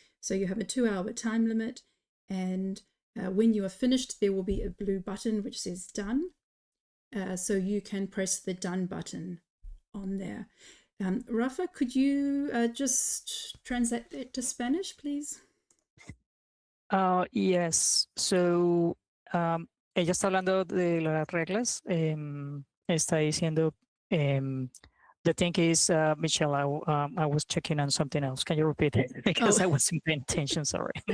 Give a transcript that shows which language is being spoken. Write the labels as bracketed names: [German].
[English] So you have a 2-hour time limit. And when you are finished, there will be a blue button which says done. So you can press the done button on there. Rafa, could you just translate it to Spanish, please? Yes. [Spanish] So ella está hablando de las reglas. Está diciendo, [English] the thing is, Michelle, I was checking on something else. Can you repeat it? Because I wasn't paying attention, sorry.